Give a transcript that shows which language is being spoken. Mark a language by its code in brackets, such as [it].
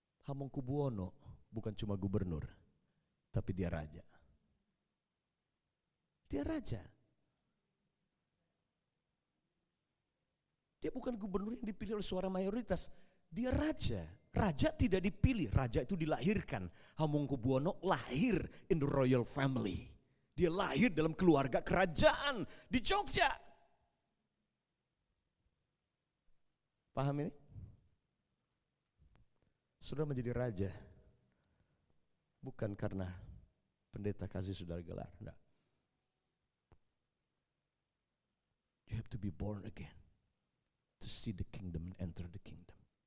[id] Hamengkubuwono bukan cuma gubernur, tapi dia raja. Dia raja. Dia bukan gubernur yang dipilih oleh suara mayoritas. Dia raja. Raja tidak dipilih, raja itu dilahirkan. [en] Hamengkubuwono [id] lahir [en] in the royal family. [id] Dia lahir dalam keluarga kerajaan di Jogja. Paham ini? Saudara menjadi raja bukan karena pendeta kasih saudara gelar, enggak. [en] You have to be born again to see the kingdom and enter the kingdom.